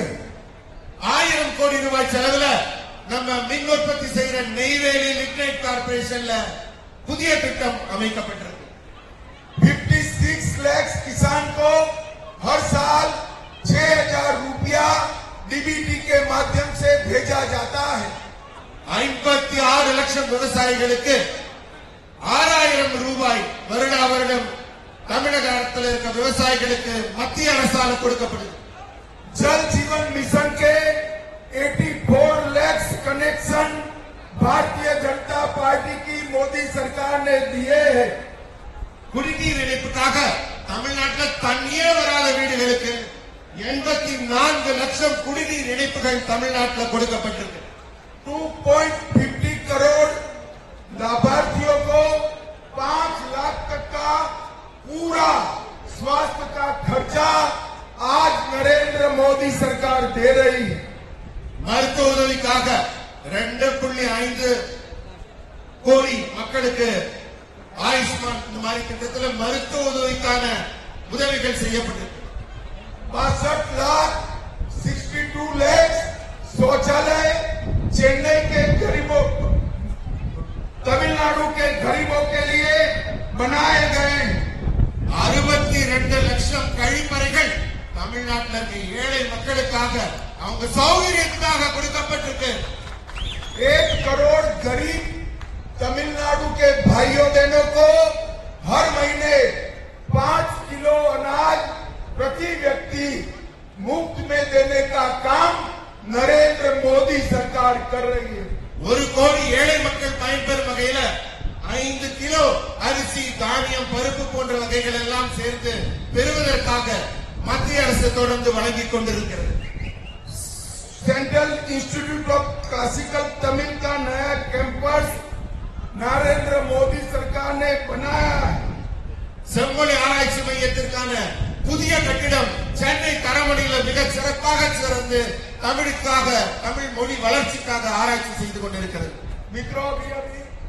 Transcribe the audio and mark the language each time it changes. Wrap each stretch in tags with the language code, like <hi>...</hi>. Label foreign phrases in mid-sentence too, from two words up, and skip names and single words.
<ta>1000 கோடி ரூபாய் செலவில் நம்ம மின் உற்பத்தி செய்கிற நெய்வேலி லிக்னைட் கார்பரேஷன்ல புதிய திட்டம் அமைக்கப்பட்டிருக்கு.</ta> <hi>56 लाख किसान को हर साल 6,000 रुपया डीबीटी के माध्यम से भेजा जाता है।</hi> <ta>56 லட்சம் விவசாயிகளுக்கு 6,000 ரூபாய் வருடா வருடம் தமிழக அரசில் இருக்க விவசாயிகளுக்கு மத்திய அரசால் கொடுக்கப்படுது.</ta> <hi>जल जीवन मिशन के 84 लाख कनेक्शन भारतीय जनता पार्टी की मोदी सरकार ने दिए हैं।</hi> <ta>குடிநீர் இணைப்புக்காக தமிழ்நாட்டில் தண்ணியே வராத வீடுகளுக்கு 84 லட்சம் குடிநீர் இணைப்புகள் தமிழ்நாட்டில் கொடுக்கப்பட்டிருக்கு.</ta> <hi>2.50 करोड़ लाभार्थियों को 5 लाख तक का पूरा स्वास्थ्य का खर्चा आज नरेंद्र मोदी सरकार दे रही है।</hi> <ta>மருத்துவ உதவிக்காக 2.5 கோடி மக்களுக்கு ஆயுஷ்மான் இந்த மாதிரி திட்டத்தில் மருத்துவ உதவிக்கான உதவிகள் செய்யப்பட்டிருக்கு.</ta> <hi>62 लाख 62 लाख शौचालय चेन्नई के गरीबों तमिलनाडु के गरीबों के लिए बनाए गए।</hi> <ta>62 லட்சம் கழிப்பறைகள் தமிழ்நாட்டில் இருக்க ஏழை மக்களுக்காக அவங்க சௌகரியத்துக்காக கொடுக்கப்பட்டிருக்கு.</ta> <hi>1 करोड़ गरीब तमिलनाडु के भाइयों बहनों को हर महीने 5 किलो अनाज प्रति व्यक्ति मुफ्त में देने का काम नरेंद्र मोदी सरकार कर रही है।</hi> <ta>1 கோடி ஏழை மக்கள் பயன்பெறும் வகையில 5 கிலோ அரிசி, தானியம், பருப்பு போன்ற வகைகள் எல்லாம் சேர்ந்து பெறுவதற்காக மத்திய அரசு தொடர்ந்து வழங்கிக் கொண்டிருக்கிறது.</ta> <hi>सेंट्रल इंस्टीट्यूट ऑफ क्लासिकल तमिल का नया कैंपस नरेंद्र मोदी सरकार ने बनाया है।</hi> <ta>செம்மொழி ஆராய்ச்சி மையத்திற்கான புதிய கட்டிடம் சென்னை தரமணியில மிக சிறப்பாக சிறந்து தமிழுக்காக தமிழ் மொழி வளர்ச்சிக்காக ஆராய்ச்சி செய்து கொண்டிருக்கிறது.</ta> <hi>मित्रों, अभी</hi>